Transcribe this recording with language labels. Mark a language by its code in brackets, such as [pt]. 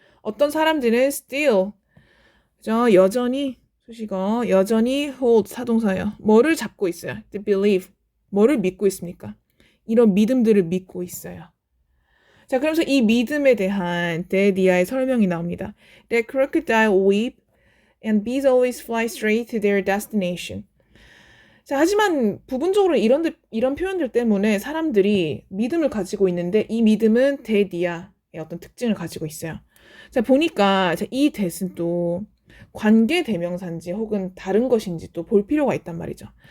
[ko] 어떤 사람들은 still 그죠? 여전히 수식어 여전히 hold 사동사예요. 뭐를 잡고 있어요? [en] The believe [ko] 뭐를 믿고 있습니까? 이런 믿음들을 믿고 있어요. 자, 그러면서 이 믿음에 대한 데디아의 설명이 나옵니다. [en] That crocodile weep and bees always fly straight to their destination. [ko] 자, 하지만 부분적으로 이런 표현들 때문에 사람들이 믿음을 가지고 있는데 이 믿음은 데디아의 어떤 특징을 가지고 있어요. 자, 보니까 이 that은 또 관계 대명사인지 혹은 다른 것인지 또 볼 필요가 있단 말이죠.